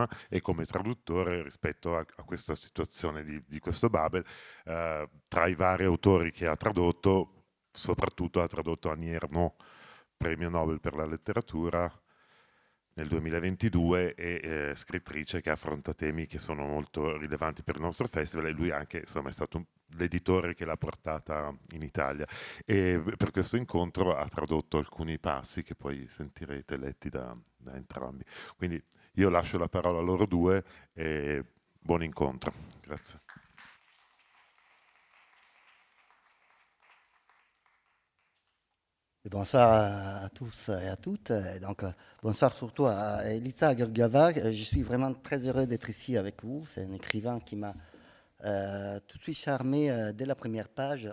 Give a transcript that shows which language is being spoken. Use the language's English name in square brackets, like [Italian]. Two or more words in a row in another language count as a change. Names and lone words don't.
[Italian] e come traduttore rispetto a questa situazione di questo Babel, tra i vari autori che ha tradotto, soprattutto ha tradotto Annie Ernaux, premio Nobel per la letteratura nel 2022 e scrittrice che affronta temi che sono molto rilevanti per il nostro festival, e lui anche insomma, è stato l'editore che l'ha portata in Italia, e per questo incontro ha tradotto alcuni passi che poi sentirete letti da entrambi. Quindi io lascio la parola a loro due e buon incontro. Grazie. [French] Et bonsoir à tous et à toutes. Et donc, bonsoir surtout à Elisa Georgieva. Je suis vraiment très heureux d'être ici avec vous. C'est un écrivain qui m'a tout de suite charmé dès la première page.